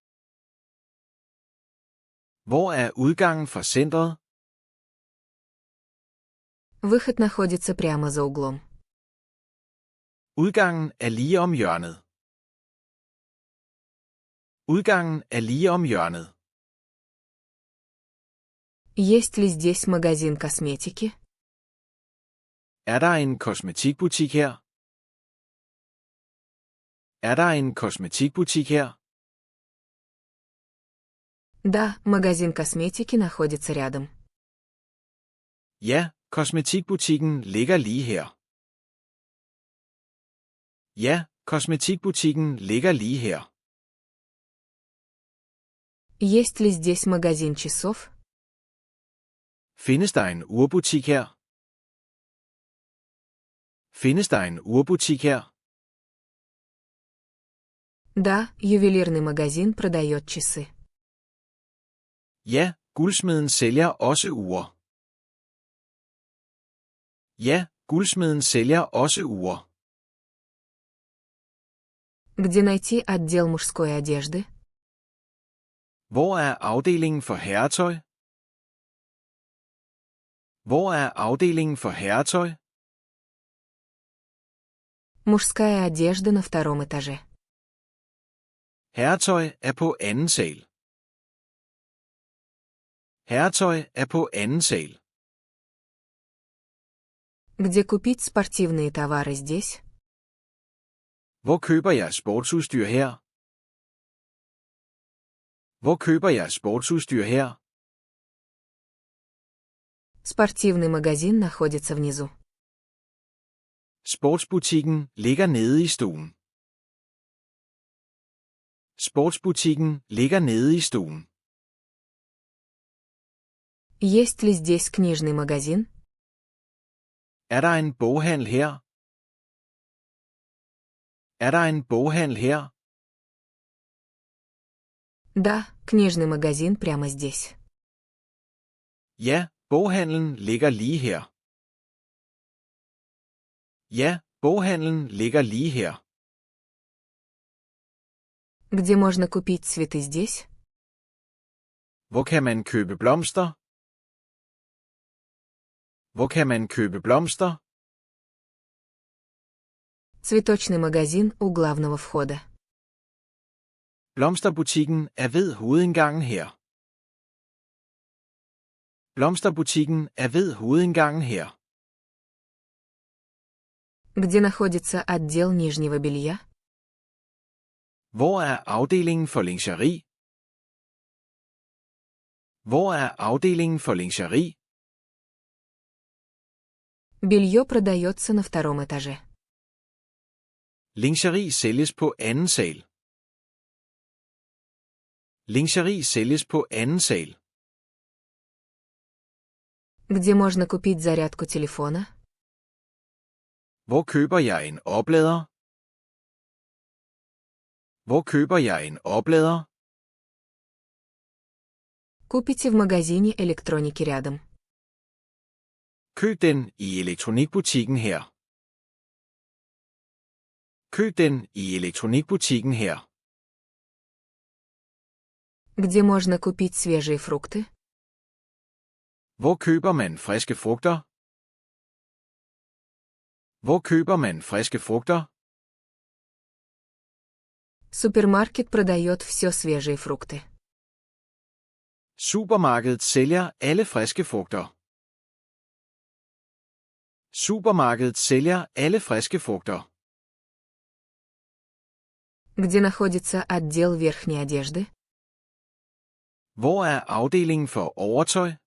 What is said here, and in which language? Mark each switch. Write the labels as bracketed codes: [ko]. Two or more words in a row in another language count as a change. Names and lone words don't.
[da] Hvor er udgangen fra centret? [ru] Выход находится прямо за углом. [da] Udgangen er lige om hjørnet. Udgangen er lige om hjørnet. [ru] Есть ли здесь магазин косметики? [da] Er der en kosmetikbutik her? Er der en kosmetikbutik her? [ru] Да, магазин косметики находится рядом. [da] Ja, kosmetikbutikken ligger lige her. Ja, kosmetikbutikken ligger lige her. [ru] Есть ли здесь магазин часов? [da] Findes der en urbutik her? Findes der en urbutik her? [ru] Да, ювелирный магазин продает часы. [da] Ja, guldsmeden sælger også ure. Ja, guldsmeden sælger også ure. [ru] Где найти отдел мужской одежды? [da] Hvor er afdelingen for herretøj? Hvor er afdelingen for herretøj? [ru] Мужская одежда на втором этаже. [da] Herretøj er på anden sal. Herretøj er på anden sal. [ru] Где купить спортивные товары здесь? [da] Hvor køber jeg sportsudstyr her? Hvor køber jeg sportsudstyr her? [ru] Спортивный магазин находится внизу. [da] Sportsbutikken ligger nede i stuen. Sportsbutikken ligger nede i stuen. [ru] Есть ли здесь книжный магазин? [da] Er der en boghandel her? Er der en boghandel her? [ru] Да, книжный магазин прямо здесь. [da] Ja, boghandlen ligger lige her. Ja, boghandlen ligger lige her. [ru] Где можно купить цветы здесь? [da] Hvor kan man købe blomster? Hvor kan man købe blomster? [ru] Цветочный магазин у главного входа. [da] Blomsterbutikken er ved hovedindgangen her. Blomsterbutikken er ved hovedindgangen her. [ru] Где находится отдел нижнего белья? [da] Hvor er afdelingen for lingeri? Hvor er afdelingen for lingeri? [ru] Белье продается на втором этаже. [da] Lingeri sælges på anden sal. Lingeri sælges på anden sal. [ru] Где можно купить зарядку телефона? [da] Hvor køber jeg en oplader? Hvor køber jeg en oplader? [ru] Купите в магазине электроники рядом. [da] Køb den i elektronikbutikken her. Køb den i elektronikbutikken her. [ru] Где можно купить свежие фрукты? [da] Hvor køber man friske frugter? Hvor køber man friske frugter? [ru] Супермаркет продает все свежие фрукты. [da] Supermarkedet sælger alle friske frugter. Supermarkedet sælger alle friske frugter. [ru] Где находится отдел верхней одежды? [da] Hvor er afdelingen for overtøj?